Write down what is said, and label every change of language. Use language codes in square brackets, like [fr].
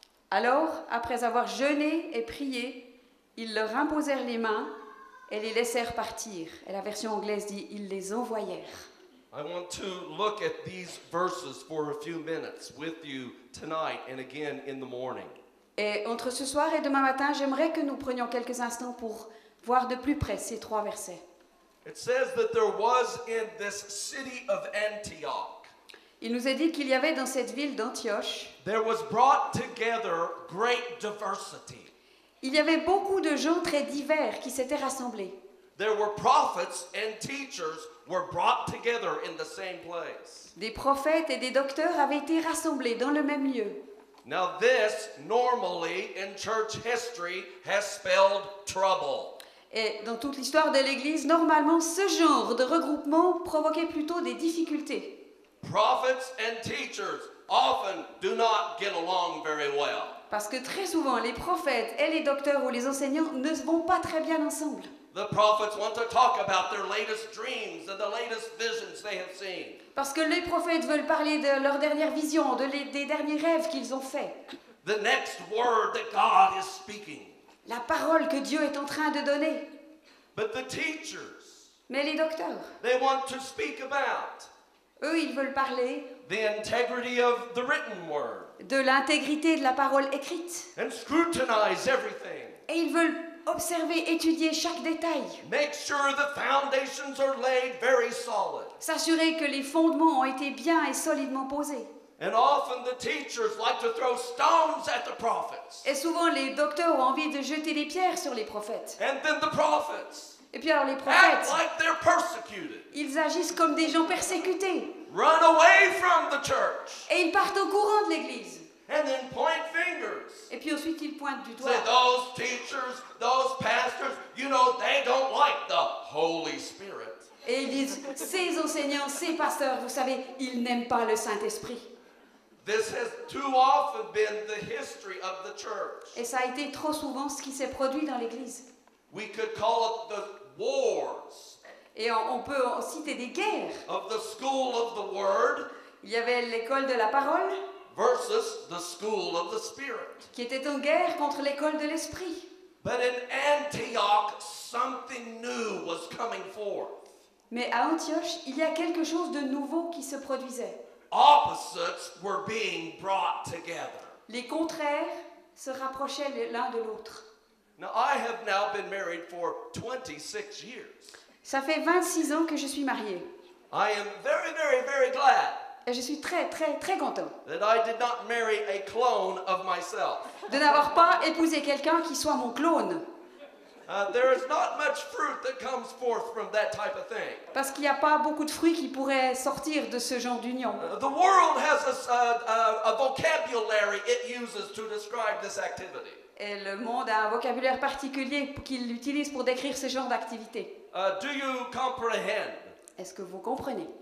[fr] alors, après avoir jeûné et prié, ils leur imposèrent les mains et les laissèrent partir. Et la version anglaise dit, ils les envoyèrent. [en] I want to look at these verses for a few minutes with you tonight and again in the morning. [fr] Et entre ce soir et demain matin, j'aimerais que nous prenions quelques instants pour voir de plus près ces 3 versets. [en] It says that there was in this city of Antioch, [fr] Il nous est dit qu'il y avait dans cette ville d'Antioche, [en] there was brought together great diversity. [fr] il y avait beaucoup de gens très divers qui s'étaient rassemblés. [en] There were prophets and teachers were brought together in the same place. [fr] Des prophètes et des docteurs avaient été rassemblés dans le même lieu. [en] Now this normally in church history has spelled trouble. [fr] Et dans toute l'histoire de l'Église, normalement, ce genre de regroupement provoquait plutôt des difficultés. [en] Prophets and teachers often do not get along very well. [fr] Parce que très souvent, les prophètes et les docteurs ou les enseignants ne vont pas très bien ensemble. [en] The prophets want to talk about their latest dreams and the latest visions they have seen. [fr] Parce que les prophètes veulent parler de leur dernière vision, des derniers rêves qu'ils ont faits. [en] The next word that God is speaking. [fr] La parole que Dieu est en train de donner. [en] But the teachers, [fr] Mais les docteurs, [en] they want to speak about [fr] eux, ils veulent parler [en] the integrity of the written word [fr] de l'intégrité de la parole écrite. [en] and scrutinize everything. [fr] Et ils veulent observer, étudier chaque détail. [en] Make sure the foundations are laid very solid. [fr] S'assurer que les fondements ont été bien et solidement posés. [en] And often the teachers like to throw stones at the prophets. [fr] Et souvent, les docteurs ont envie de jeter des pierres sur les prophètes. [en] And then the prophets [fr] Et puis alors les [en] act [fr] prophètes, [en] like they're persecuted. [fr] ils agissent comme des gens persécutés. [en] Run away from the church. [fr] Et ils partent au courant de l'Église. [en] And then point fingers. [fr] Et puis ensuite, ils pointent du doigt. [en] Say, those teachers, those pastors, you know, they don't like the Holy Spirit. [fr] Et ils disent, ces enseignants, ces pasteurs, vous savez, ils n'aiment pas le Saint-Esprit. [en] This has too often been the history of the church. [fr] Et ça a été trop souvent ce qui s'est produit dans l'Église. [en] We could call it the wars [fr] Et on peut en citer des guerres. [en] of the school of the word [fr] Il y avait l'école de la parole, [en] versus the school of the Spirit. [fr] qui était en guerre contre l'école de l'Esprit. [en] But in Antioch, something new was coming forth. [fr] Mais à Antioche, il y a quelque chose de nouveau qui se produisait. [en] Opposites were being brought together. [fr] Les contraires se rapprochaient l'un de l'autre. [en] Now, I have now been married for 26 years. [fr] Ça fait 26 ans que je suis mariée. [en] I am very, very, very glad [fr] Et je suis très, très, très content [en] that I did not marry a clone of myself. [fr] de n'avoir pas épousé quelqu'un qui soit mon clone. [en] There is not much fruit that comes forth from that type of thing. [fr] Parce qu'il n'y a pas beaucoup de fruits qui pourraient sortir de ce genre d'union. [en] The world has a vocabulary it uses to describe this activity. [fr] Et le monde a un vocabulaire particulier qu'il utilise pour décrire ce genre d'activité. [en] Do you comprehend? [fr] Est-ce que vous comprenez?